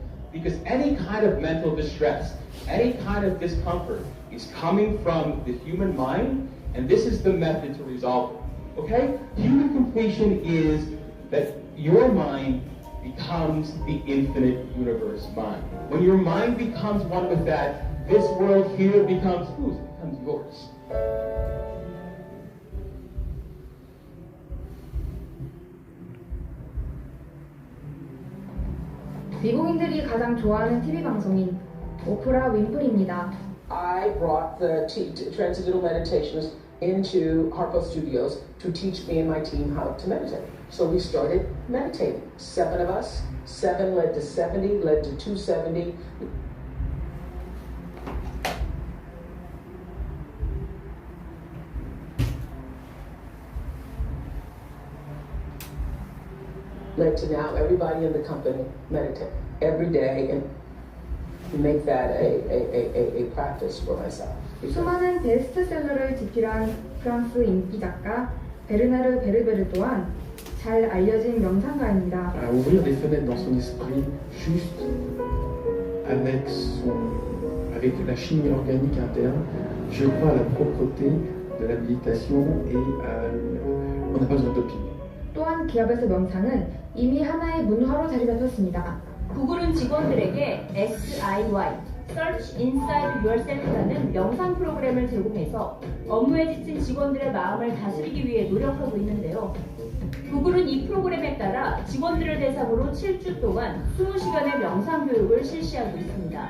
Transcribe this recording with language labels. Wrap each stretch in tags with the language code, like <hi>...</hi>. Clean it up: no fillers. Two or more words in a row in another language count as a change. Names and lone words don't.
<en>Because any kind of mental distress, any kind of discomfort is coming from the human mind, and this is the method to resolve it. Okay? Human completion is that your mind becomes the infinite universe mind. When your mind becomes one with that, this world here becomes whose? It becomes yours.</en> <ko>미국인들이 가장 좋아하는 TV 방송인 오프라 윈프리입니다.</ko> <en>I brought the transcendental meditations into Harpo Studios to teach me and my team how to meditate. So we started meditating. 7 of us. 7 led to 70, led to 270. Led to now everybody in the company meditate every day and make that a practice for myself.</en> <ko>수많은 베스트셀러를 집필한 프랑스 인기 작가 베르나르 베르베르 또한 잘 알려진 명상가입니다.</ko> <fr>À ouvrir des fenêtres dans son esprit juste avec la chimie organique interne. Je crois à la propreté de la méditation et on n'a pas besoin d'opinion.</fr> <ko>또한 기업에서 명상은 이미 하나의 문화로 자리 잡혔습니다. 구글은 직원들에게 SIY, Search Inside Yourself라는 명상 프로그램을 제공해서 업무에 지친 직원들의 마음을 다스리기 위해 노력하고 있는데요. 구글은 이 프로그램에 따라 직원들을 대상으로 7주 동안 20시간의 명상 교육을 실시하고 있습니다.</ko>